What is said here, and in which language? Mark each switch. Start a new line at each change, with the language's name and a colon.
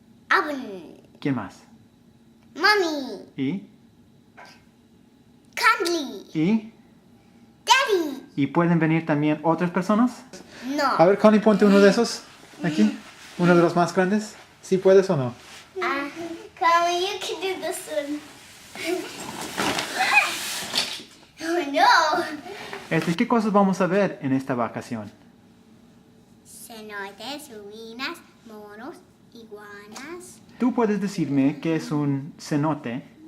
English: Oven.
Spanish: ¿Quién más?
English: Mommy.
Spanish: ¿Y?
English: Cuddly.
Spanish: ¿Y?
English: Daddy.
Spanish: ¿Y pueden venir también otras personas? No. A ver, Connie, ponte uno de esos aquí. Uno de los más grandes. ¿Sí puedes o no?
English: Connie, you can do this one. Oh no.
Spanish: ¿Qué cosas vamos a ver en esta vacación? Cenotes, ruinas, monos, iguanas. ¿Tú puedes decirme qué es un cenote?